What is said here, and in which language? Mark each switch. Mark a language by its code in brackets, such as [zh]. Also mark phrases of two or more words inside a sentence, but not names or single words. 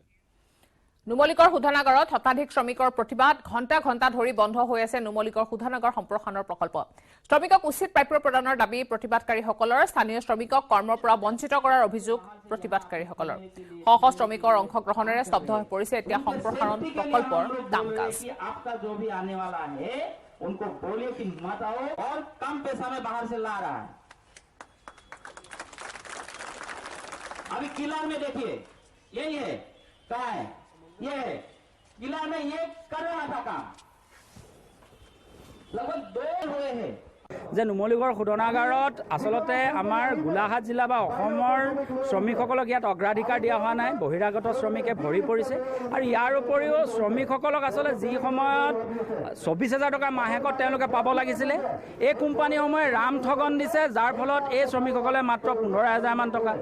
[as] নুমলীগড় শোধনাগাৰত শতাধিক শ্ৰমিকৰ প্ৰতিবাদ ঘণ্টা ঘণ্টা ধৰি বন্ধ হৈ আছে নুমলীগড় শোধনাগাৰ সম্প্ৰসাৰণৰ প্ৰকল্প শ্ৰমিকক উচিত প্ৰাপ্য প্ৰদানৰ দাবী প্ৰতিবাদকাৰীসকলৰ স্থানীয় শ্ৰমিকক কৰ্মৰ পৰা বঞ্চিত কৰাৰ অভিযোগ প্ৰতিবাদকাৰীসকলৰ শ শ্ৰমিকৰ অংশগ্ৰহণেৰে স্তব্ধ হৈ পৰিছে এতিয়া সম্প্ৰসাৰণ প্ৰকল্পৰ কাম-কাজ [hi] उनको बोलिए कि मत आओ और कम पैसा में बाहर से ला रहा है अभी किला में देखिए यही है कहाँ है ये है किला में ये कर रहा था काम लगभग 2 हुए हैं [as] যে নুমলীগড় শোধনাগাৰত আচলতে আমাৰ গোলাঘাট জিলা বা অসমৰ শ্ৰমিকসকলক ইয়াত অগ্ৰাধিকাৰ দিয়া হোৱা নাই বহিৰাগত শ্ৰমিকে ভৰি পৰিছে আৰু ইয়াৰ উপৰিও শ্ৰমিকসকলক আচলতে যি সময়ত 24,000 টকা মাহেকত তেওঁলোকে পাব লাগিছিলে এই কোম্পানীসমূহে ৰাম ঠগন দিছে যাৰ ফলত এই শ্ৰমিকসকলে মাত্ৰ 15,000 মান টকা